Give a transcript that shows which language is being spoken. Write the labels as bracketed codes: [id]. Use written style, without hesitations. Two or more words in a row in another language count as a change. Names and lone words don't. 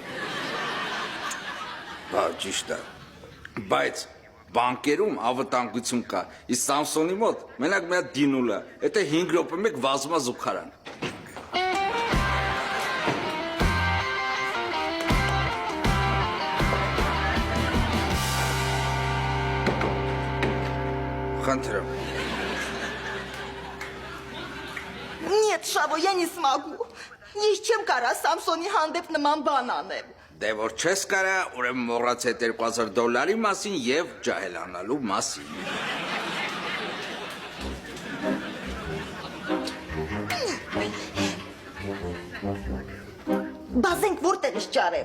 [hy] Հա, ճիշտ է։ Բայց բանկերում ավտանգություն կա։ Իսկ Սամսոնի մոտ մենակ մի հատ դինուլ է։ Դա 5 րոպե մեկ վազում է զուգարան։ Խնդրեմ։ [ru] Нет, Շավո, я не смогу։ [hy] Ես չեմ կարա Սամսոնի հանդեպ նման բան անեմ։ Դե որ չես կարա, ուրեմն մոռացե $2000 մասին եւ ջահելանալու մասին։ Բազենք որտեղ ես ճարեմ։